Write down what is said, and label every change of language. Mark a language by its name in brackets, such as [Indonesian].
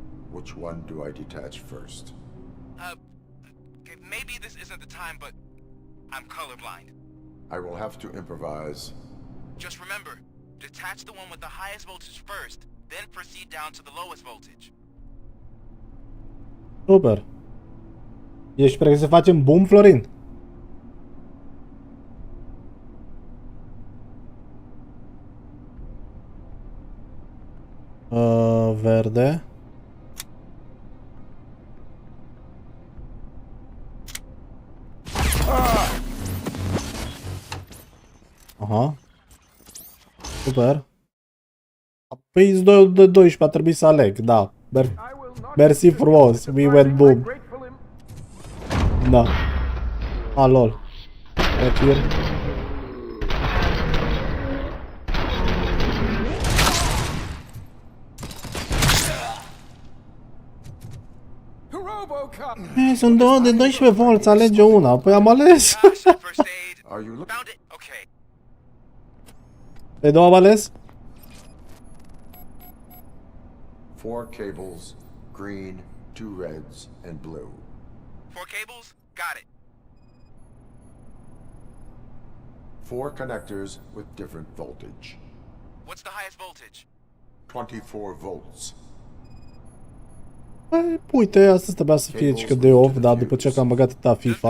[English] Which one do I detach first? Okay, maybe this isn't the time, but I'm colorblind. I will have to improvise. Just remember, detach the one with the highest voltage first, then proceed down to the lowest voltage. [Romanian] Super. Ești pregătit să facem boom, Florin? Verde. Aha. Super. Păi îți de 12, a trebuit să aleg, da. Mersi frumos, [English] we went boom. [Romanian] Da. [English] Ah, lol. Here. [Romanian] Robocop! Sunt două de 12 volți, alege una. Păi am ales. [English] First aid. Are you looking? Found it. Okay. [Romanian] Pe două am ales? [English] 4 cables, green, 2 reds, and blue. 4 cables? Got it. 4 connectors with different voltage. What's the highest voltage? 24 volts. [Romanian] Păi, uite, asta trebuia să fie cică de off, dar după ce am băgat atâta FIFA,